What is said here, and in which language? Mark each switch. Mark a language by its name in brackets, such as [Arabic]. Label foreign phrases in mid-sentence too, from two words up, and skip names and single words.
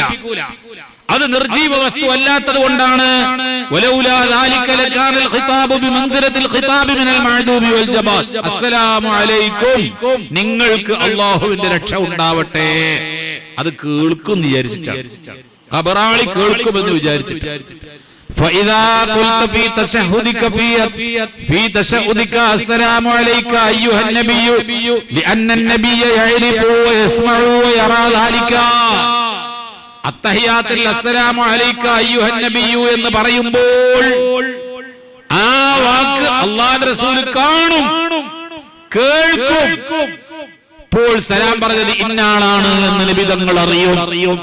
[Malayalam] അത് നിർജീവ വസ്തു അല്ലാത്തത് കൊണ്ടാണ് [Arabic] ولولا ذلك لكان الخطاب بمنزلة خطاب المعدوم والجماد السلام عليكم, [Malayalam] നിങ്ങൾക്ക് അല്ലാഹുവിന്റെ രക്ഷ ഉണ്ടാവട്ടെ. അത് കേൾക്കും വിചാരിച്ചിട്ടാണ്, ഖബറാളി കേൾക്കുമെന്ന് വിചാരിച്ചിട്ട്. [Arabic] فإذا قلت في تشهدك السلام عليك أيها النبي لأن النبي يعرف ويسمع ويرى ذلك. [Malayalam] അത്തഹിയാത്തിൽ [Arabic] السلام عليك أيها النبي [Malayalam] എന്ന് പറയുമ്പോൾ ആ വാക്ക് അല്ലാഹുവിന്റെ റസൂൽ കാണും, കേൾക്കും. അപ്പോൾ സലാം പറഞ്ഞത് ഇന്നാളാണ് എന്ന് നബി തങ്ങൾ അറിയും.